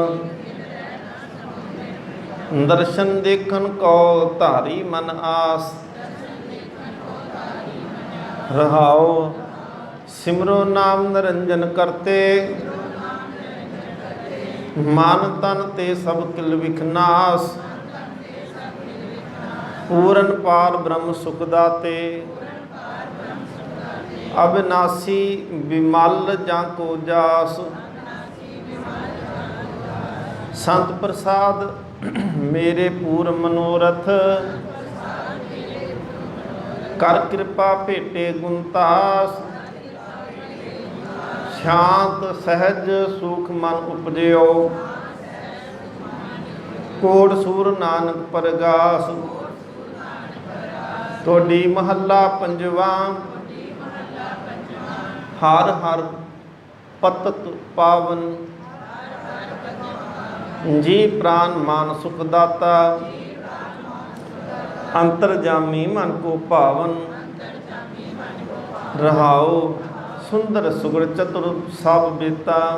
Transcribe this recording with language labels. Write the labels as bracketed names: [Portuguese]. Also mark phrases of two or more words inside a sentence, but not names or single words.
[Punjabi] ਦਰਸ਼ਨ ਦੇਖਣ ਕੋ ਧਾਰੀ ਮਨ ਆਸ। ਰਹਾਉ ਸਿਮਰੋ ਨਾਮ ਨਿਰੰਜਨ ਕਰਤੇ। ਮਾਨ ਤਨ ਤੇ ਸਭ ਕਿਲ ਵਿਖਨਾਸ। ਪੂਰਨ ਪਾਰ ਬ੍ਰਹਮ ਸੁਖ ਦਾਤੇ। ਅਬਿਨਾਸੀ ਬਿਮਲ ਜਾਕੋ ਜਾਸ। ਸੰਤ ਪ੍ਰਸਾਦ ਮੇਰੇ ਪੂਰ ਮਨੋਰਥ, ਕਰ ਕਿਰਪਾ ਭੇਟੇ ਗੁਣਤਾਸ। ਸਾਂਤ ਸਹਜ ਸੁਖ ਮਨ ਉਪਜਯੋ, ਕੋਟ ਸੂਰ ਨਾਨਕ ਪਰਗਾਸ। ਤੋੜੀ ਮਹਲਾ ਪੰਜਵਾ। ਹਰ ਹਰ ਪਤਤ ਪਾਵਨ, ਜੀ ਪ੍ਰਾਣ ਮਾਨ ਸੁਖ ਦਾਤਾ। ਅੰਤਰਜਾਮੀ ਮਨ ਕੋ ਪਾਵਨ, ਰਹਾਉ ਸੁੰਦਰ ਸੁਘੜ ਚਤੁਰ ਸਭ ਬੇਤਾ।